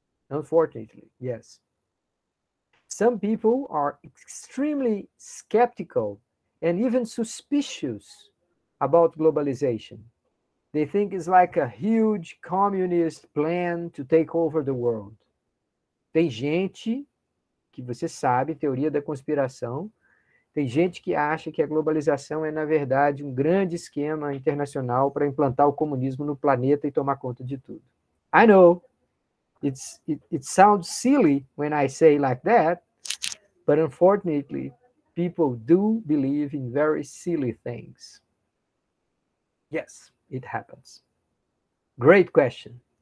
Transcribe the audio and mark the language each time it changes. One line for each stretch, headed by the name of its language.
English: Unfortunately, yes. Some people are extremely skeptical and even suspicious about globalization. They think it's like a huge communist plan to take over the world.
Portuguese: Tem gente que você sabe, teoria da conspiração, tem gente que acha que a globalização é, na verdade, um grande esquema internacional para implantar o comunismo no planeta e tomar conta de tudo.
English: I know, it sounds silly when I say like that, but unfortunately, people do believe in very silly things. Yes, it happens. Great question.